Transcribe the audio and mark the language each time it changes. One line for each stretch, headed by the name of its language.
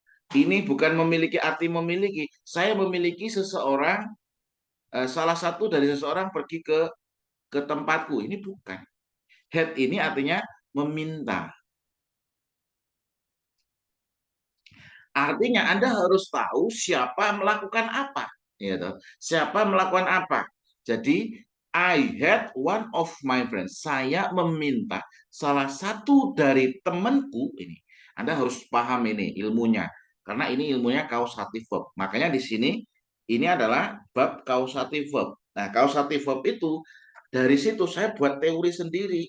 Indonesian: Ini bukan memiliki arti memiliki. Saya memiliki seseorang, salah satu dari seseorang pergi ke tempatku. Ini bukan. Had ini artinya meminta. Artinya Anda harus tahu siapa melakukan apa. Gitu. Siapa melakukan apa.
English: Jadi, I had one of my friends.
Indonesian: Saya meminta salah satu dari temanku ini. Anda harus paham ini ilmunya. Karena ini ilmunya causative verb. Makanya di sini ini adalah bab causative verb. Nah, causative verb itu dari situ saya buat teori sendiri.